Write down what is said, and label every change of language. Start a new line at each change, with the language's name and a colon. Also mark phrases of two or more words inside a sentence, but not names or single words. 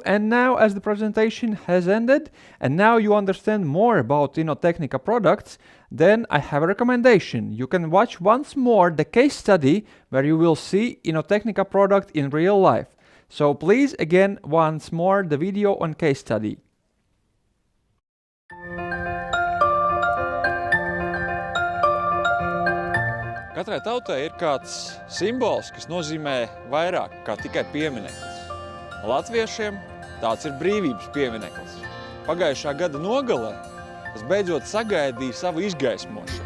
English: And now, as the presentation has ended, and now you understand more about Inotechnica products, then I have a recommendation. You can watch once more the case study where you will see Inotechnica product in real life. So please, again, once more the video on case study.
Latvian: Katrai tautai ir kāds simbols, kas nozīmē vairāk kā tikai piemineklis. Latviešiem tāds ir brīvības piemineklis. Pagājušā gada nogalē es beidzot sagaidīju savu izgaismošanu.